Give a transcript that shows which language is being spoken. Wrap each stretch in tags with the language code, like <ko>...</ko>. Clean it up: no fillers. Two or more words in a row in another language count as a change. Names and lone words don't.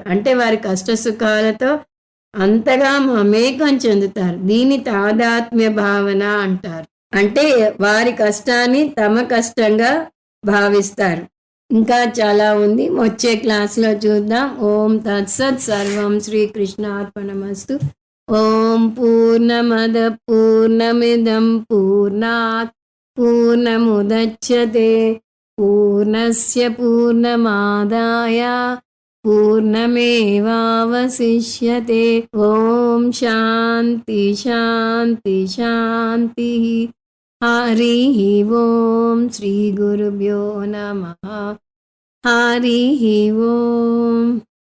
<te>అంటే వారి కష్ట సుఖాలతో అంతగా మమేకం చెందుతారు. దీన్ని తాదాత్మ్య భావన అంటారు. అంటే వారి కష్టాన్ని తమ కష్టంగా భావిస్తారు. ఇంకా చాలా ఉంది, వచ్చే క్లాస్లో చూద్దాం.</te> <sa>ॐ तत्सत्। सर्वं श्रीकृष्णार्पणमस्तु. ॐ पूर्णमदः पूर्णमिदं पूर्णात् पूर्णमुदच्यते पूर्णस्य पूर्णमादाय पूर्णमेवावशिष्यते. ॐ शान्तिः शान्तिः शान्तिः. हरि ॐ। श्री गुरुभ्यो नमः. हरि ॐ.</sa>